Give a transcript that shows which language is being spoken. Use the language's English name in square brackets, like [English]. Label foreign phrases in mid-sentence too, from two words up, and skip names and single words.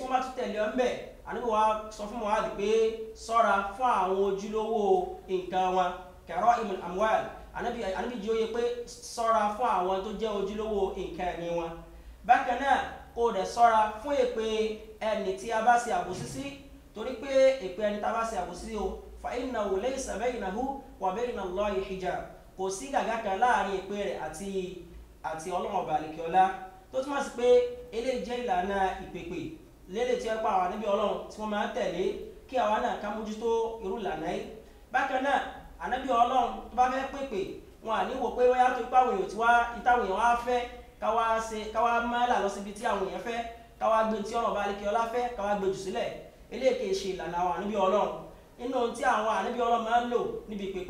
[Yoruba] wọ́n bá tún tẹ̀lé ọ ń bẹ̀ Ànábì wa sọ fún Mu'adh pé ṣọ́ra fún àwọn ojúlówó nǹkan wọn [Arabic] كرائم الأموال [Yoruba] Ànábì jí ó yé pé ṣọ́ra fún àwọn tó jẹ́ ojúlówó nǹkan ẹ̀mí wọn bákan náà kó o dẹ̀ ṣọ́ra fún èpè ẹni tí a bá ṣe àbòsí sí torí pé èpè ẹni tá a bá ṣe àbòsí o fa [Arabic] إنه ليس بينه وبين الله حجاب [Yoruba] kò sí gàgá kan láàrin èpè rẹ̀ àti Ọlọ́run ọba àlekèọlá tó túmọ̀ sí pé eléyìí jẹ́ ìlànà ìpèpè lélẹ̀ tí wọ́n pa àwọn ànábì Ọlọ́run tí wọ́n máa ń tẹ̀lé kí àwa náà ká mójútó irú ìlànà yìí bákan náà ànábì Ọlọ́run tó bá fẹ́ pèpè wọn à ní wò pé wọ́n yá tó ipá àwọn èèyàn tí ìtàwọn èèyàn wá fẹ́ káwá máa là lọ síbi tí àwọn èèyàn fẹ́ káwá gbé tí Ọlọ́run ọba àlekèọlá fẹ́ káwá gbé jù sílẹ̀ eléyìí kì í ṣe ìlànà àwọn ànábì Ọlọ́run nínú tí àwọn ànábì Ọlọ́run máa ń lò níbi ìpèpè